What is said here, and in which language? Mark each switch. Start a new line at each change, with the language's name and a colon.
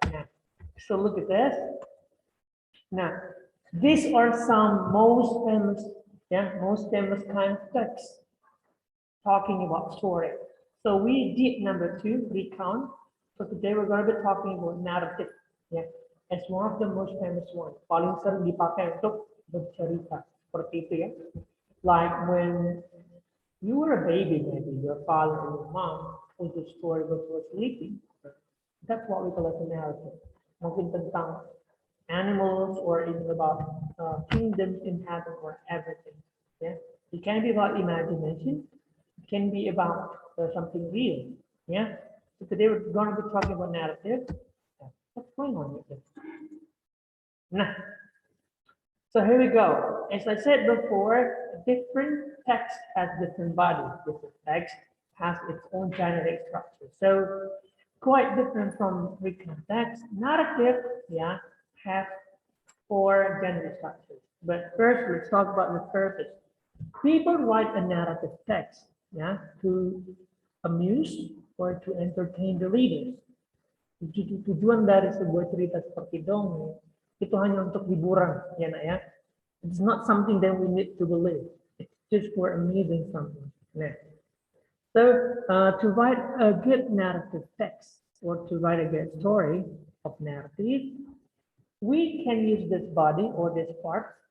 English: Now, so look at this. Now, these are some most famous kind of texts talking about story. So we did number 2, recount. So today we're going to be talking about narrative. Yeah, it's one of the most famous one.
Indonesian: Paling sering dipakai untuk bercerita seperti itu ya.
English: Like when you were a baby, maybe your father and your mom told the story when you were sleeping. That's what we call as a narrative.
Indonesian: Mungkin tentang
English: animals or even about kingdoms in heaven or everything. Yeah, it can be about imagination. It can be about something real. Yeah. So today we're going to be talking about narrative. What's going on with this? Nah. So here we go. As I said before, different text has different bodies. Different text has its own generic structure. So quite different from written text. Narrative, yeah, have 4 generic structures. But first, let's talk about the purpose. People write a narrative text, yeah, to amuse or to entertain the readers.
Indonesian: Tujuan dari sebuah cerita seperti dongeng itu hanya untuk hiburan, ya nak ya.
English: It's not something that we need to believe. It's just for amusing something. Nah. So to write a good narrative text or to write a good story of narrative, we can use this body or this part.